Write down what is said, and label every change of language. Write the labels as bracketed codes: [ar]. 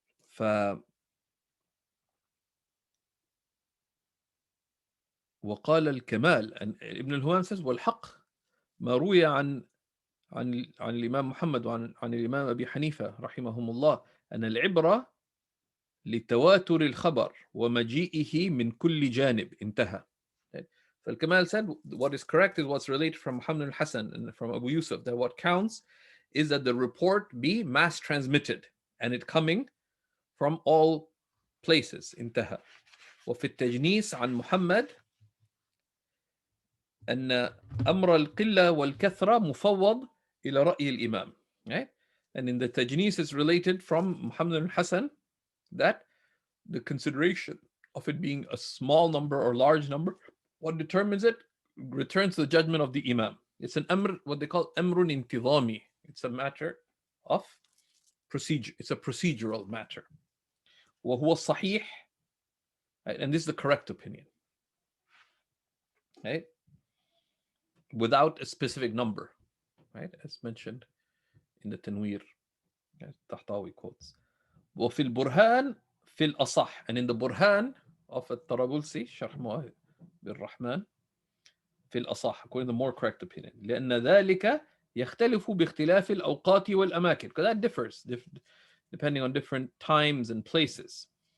[ar] ف وقال الكمال, [en] and Ibn al-Huwam says [ar] والحق ما روي عن الإمام محمد عن الإمام أبي حنيفة رحمهم الله أن العبرة لتواتر الخبر ومجيئه من كل جانب انتهى. [en] فالكمال said what is correct is what's related from Muhammad al-Hasan and from Abu Yusuf, that what counts is that the report be mass transmitted and it coming from all places. [ar] انتهى. وفي التجنيس عن محمد أن أمر القلة والكثرة مفوض إلى رأي الإمام. [en] Right? And in the tajnis is related from Muhammad al-Hasan that the consideration of it being a small number or large number, what determines it returns to the judgment of the Imam. It's an amr, what they call amrun intidami. It's a matter of procedure. It's a procedural matter. [ar] وهو الصحيح, right? [en] And this is the correct opinion, right? Without a specific number, right? As mentioned in the Tanwir, Tahtawi quotes. [ar] وفي البرهان في الأصح, [en] and in the Burhan of [ar] الطرابلسي شرح مواهب بالرحمن في الأصح, [en] according to the more correct opinion, [ar] لأن ذلك يختلف باختلاف الأوقات والأماكن, [en] because that differs depending on different times and places.